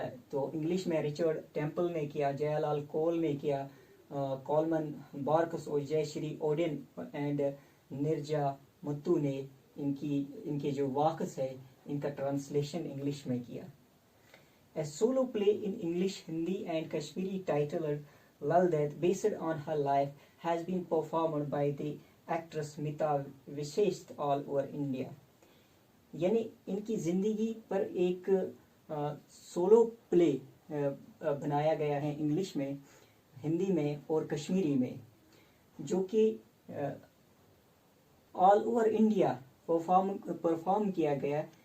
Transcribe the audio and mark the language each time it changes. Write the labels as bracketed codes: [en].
[ur] تو انگلش میں Richard temple نے کیا، جیا لال کول نے کیا، کولمن بارکس اور جے شری اوڈن اینڈ نرجا متو نے ان کے جو واقعس ہے ان کا ٹرانسلیشن انگلش میں کیا. [en] A solo play in English, Hindi and Kashmiri titled Lal Ded, based on her life, has been performed by the actress Mita Vishesht all over India. [ur] یعنی ان کی زندگی پر ایک سولو پلے بنایا گیا ہے انگلش میں، ہندی میں اور کشمیری میں، جو کہ [en] all over India [ur] پرفارم کیا گیا.